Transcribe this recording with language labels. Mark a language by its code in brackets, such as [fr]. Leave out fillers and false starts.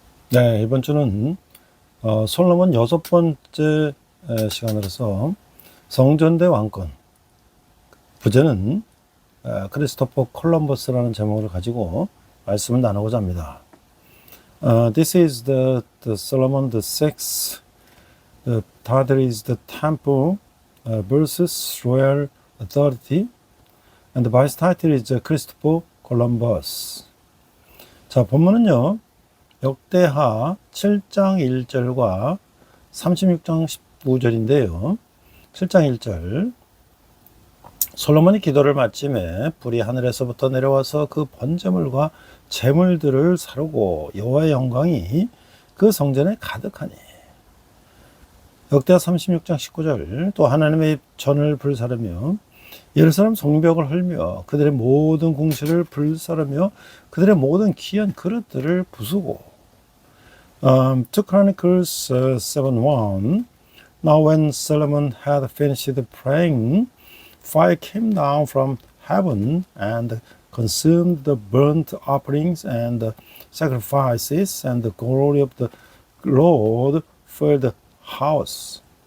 [ko] 네, 이번 주는 솔로몬 6번째 시간으로서 성전대 왕권, 부제는 크리스토퍼 콜럼버스라는 제목을 가지고 말씀을 나누고자 합니다. [en] This is the Solomon the Sixth. The title is the Temple versus Royal Authority, and the vice title is Christopher Columbus. [ko] 자, 본문은요, 역대하 7장 1절과 36장 19절인데요. 7장 1절. 솔로몬이 기도를 마침에 불이 하늘에서부터 내려와서 그 번제물과 제물들을 사르고 여호와의 영광이 그 성전에 가득하니. 역대하 36장 19절. 또 하나님의 전을 불사르며 예루살렘 성벽을 헐며 그들의 모든 궁실을 불사르며 그들의 모든 귀한 그릇들을 부수고. [en] 2 Chronicles 7:1. Now when Solomon had finished praying, fire came down from heaven and consumed the burnt offerings and the sacrifices, and the glory of the Lord filled the house.